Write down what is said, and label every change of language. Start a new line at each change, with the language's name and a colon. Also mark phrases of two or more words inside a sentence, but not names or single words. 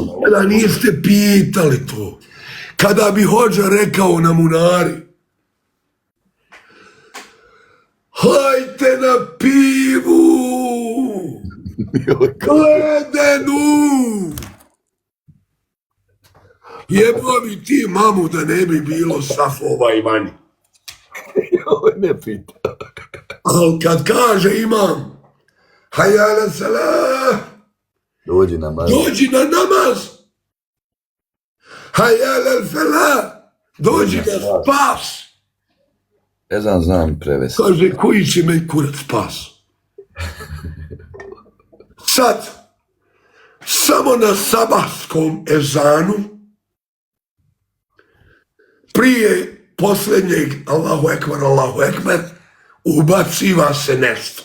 Bosnian: Kada niste pitali to, kada bi hođa rekao na munari, hajte na pivu, ledenu, jebo mi ti mamu da ne bi bilo safova i vani. Joj, ne pita. Ali kad kaže imam,
Arabic: حي على الصلاة,
Bosnian: dođi na namaz. Dođi na namaz.
Arabic: حي على الفلاح,
Bosnian: dođi na spas. Ezan znam prevesti. Kaže, koji će me kurat spas? Sad, samo na sabahskom ezanu, prije posljednjeg
Arabic: الله أكبر,
Bosnian: ubaciva se nešto.